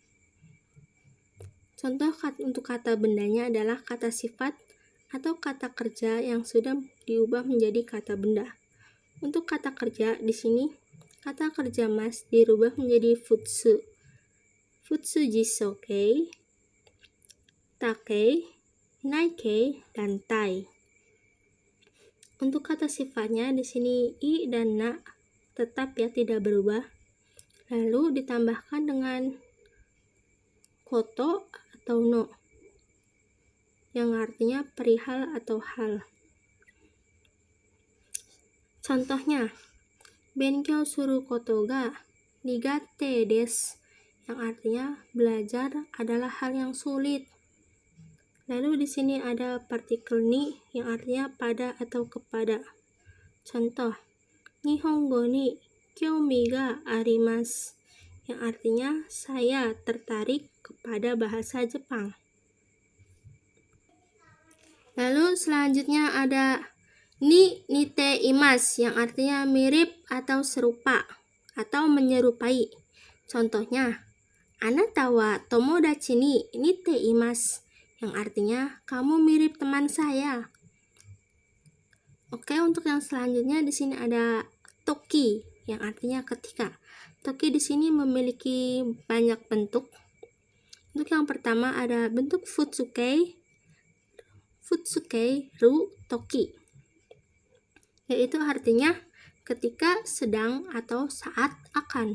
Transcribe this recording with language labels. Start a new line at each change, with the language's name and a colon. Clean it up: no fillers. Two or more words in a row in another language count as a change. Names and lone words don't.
Indonesian: Contoh untuk kata bendanya adalah kata sifat atau kata kerja yang sudah diubah menjadi kata benda. Untuk kata kerja di sini, kata kerja mas dirubah menjadi futsu.
Japanese: 普通 辞書形、た形, naikei, dan tai.
Indonesian: Untuk kata sifatnya di sini i dan na tetap ya tidak berubah. Lalu ditambahkan dengan koto atau no, yang artinya perihal atau hal. Contohnya,
Japanese: 勉強することが苦手です,
Indonesian: yang artinya belajar adalah hal yang sulit. Lalu di sini ada partikel ni yang artinya pada atau kepada. Contoh,
Japanese: 日本語に興味があります,
Indonesian: yang artinya saya tertarik kepada bahasa Jepang. Lalu selanjutnya ada
Japanese: に似ています,
Indonesian: yang artinya mirip atau serupa atau menyerupai. Contohnya,
Japanese: あなたは友達に似ています,
Indonesian: yang artinya kamu mirip teman saya. Oke, untuk yang selanjutnya di sini ada toki, yang artinya ketika. Toki di sini memiliki banyak bentuk. Untuk yang pertama ada bentuk
Japanese: 普通形、る、時,
Indonesian: yaitu artinya ketika, sedang, atau saat akan.